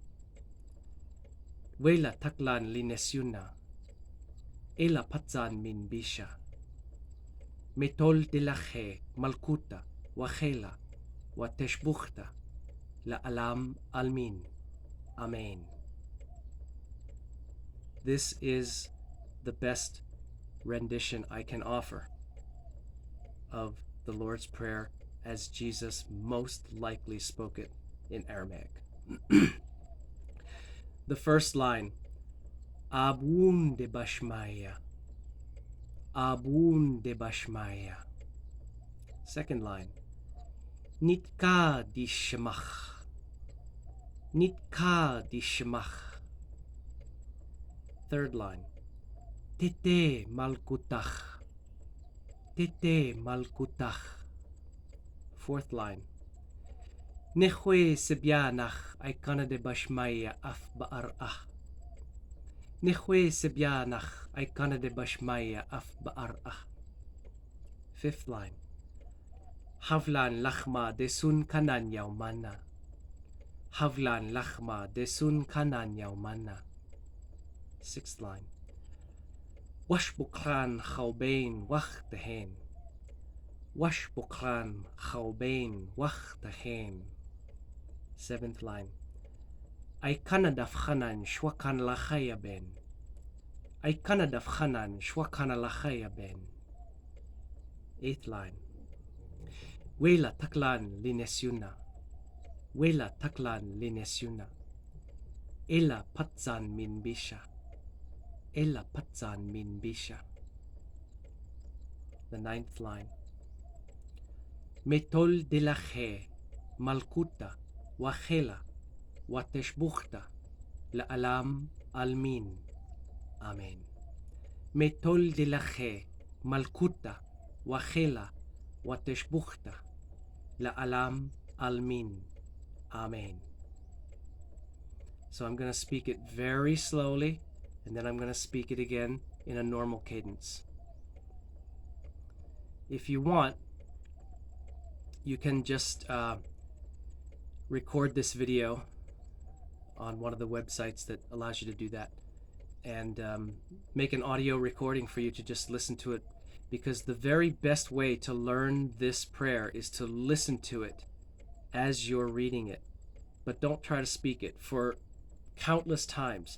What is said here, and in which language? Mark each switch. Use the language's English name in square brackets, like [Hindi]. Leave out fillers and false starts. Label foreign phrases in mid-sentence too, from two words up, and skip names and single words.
[Aramaic] Wela tachlaan min bisha. Metoll delaach-hey malkutaah waheyla wateshbuktah almin. Ameyn. [English] This is the best rendition I can offer of the Lord's Prayer as Jesus most likely spoke it in Aramaic. The first line, [Aramaic] Abwoon de bashmaya, Abwoon de bashmaya. [English] Second line, [Aramaic] nitka di shmaakh, nitka di shmaakh. [English] Third line, [Aramaic] Teytey malkutaakh, Teytey malkutaakh. [English] Fourth line, [Aramaic] hwey sebya'naach, Aykanna de bashmaya af ba'ar'ah. Hwey sebya'naach, Aykanna de bashmaya af ba'ar'ah. [English] Fifth line, [Aramaic] Havlaan lachmaa desun khanaan yaomana. Havlaan lachmaa desun khanaan yaomana. [English] Sixth line, [Aramaic] Washboklaan haobeyn wahktaheyn. Washboklaan haobeyn wahktaheyn. [English] Seventh line, [Aramaic] Aykanna daaf khanaan shwakanala khayabeyn. Aykanna daaf khanaan shwakanala khayabeyn. [English] Eighth line, [Aramaic] Wela tachlaan Wela tachlaan Ela patzan min bisha. Ela patzan min bisha. [English] The ninth line, [Aramaic] Metoll delaach-hey malkutaah waheyla wateshbuktah almin. Ameyn. Metoll delaach-hey malkutaah waheyla wateshbuktah almin. Ameyn. [English] So I'm going to speak it very slowly, and then I'm going to speak it again in a normal cadence. If you want, you can just record this video on one of the websites that allows you to do that, and make an audio recording for you to just listen to it, because the very best way to learn this prayer is to listen to it as you're reading it, but don't try to speak it for countless times.